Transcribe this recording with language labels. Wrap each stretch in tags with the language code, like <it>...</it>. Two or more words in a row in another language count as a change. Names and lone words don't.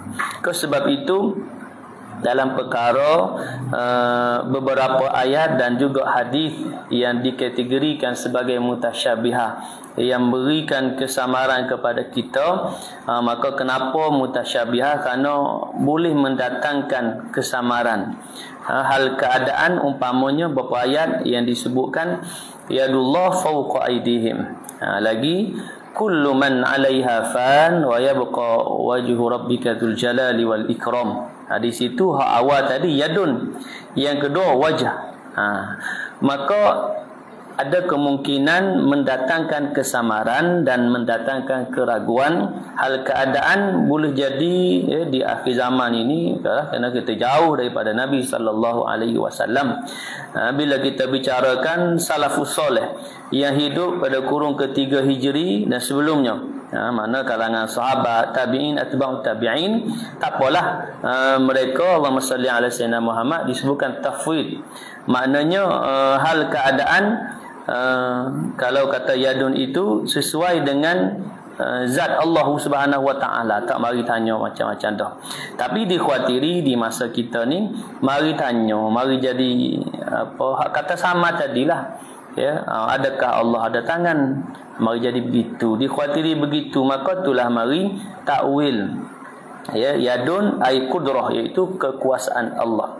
<ms>Sebab itu dalam perkara beberapa ayat dan juga hadis yang dikategorikan sebagai mutasyabihah, yang berikan kesamaran kepada kita, maka kenapa mutasyabihah? Kerana boleh mendatangkan kesamaran. Hal keadaan umpamanya beberapa ayat yang disebutkan</ms> <ar>يد الله فوق أيديهم, lagi كل من عليها فان ويبقى وجه ربك ذو الجلال والإكرام.</ar> <ms>Di situ hak awal tadi yadun, yang kedua wajah. Maka ada kemungkinan mendatangkan kesamaran dan mendatangkan keraguan. Hal keadaan boleh jadi, ya, di akhir zaman ini, kerana kita jauh daripada Nabi</ms> <ar>صلى الله عليه وسلم.</ar> <ms>Bila kita bicarakan salafus soleh yang hidup pada kurun ketiga Hijri dan sebelumnya, mana kalangan sahabat, tabi'in,</ms> <ar>أتباع التابعين,</ar> <ms>tak apalah, mereka</ms> <ar>اللهم صل على سيدنا محمد</ar> <ms>disebutkan tafwid. Maknanya hal keadaan, kalau kata yadun itu sesuai dengan zat Allah</ms> <ar>سبحانه وتعالى,</ar> <ms>tak mari tanya macam-macam dah. Tapi dikhawatiri di masa kita ni mari tanya, mari jadi apa kata sama tadilah, ya, adakah Allah ada tangan, mari jadi begitu, dikhawatiri begitu, maka itulah mari takwil, ya,</ms> <ar>يد أي قدرة,</ar> <ms>iaitu kekuasaan Allah.</ms>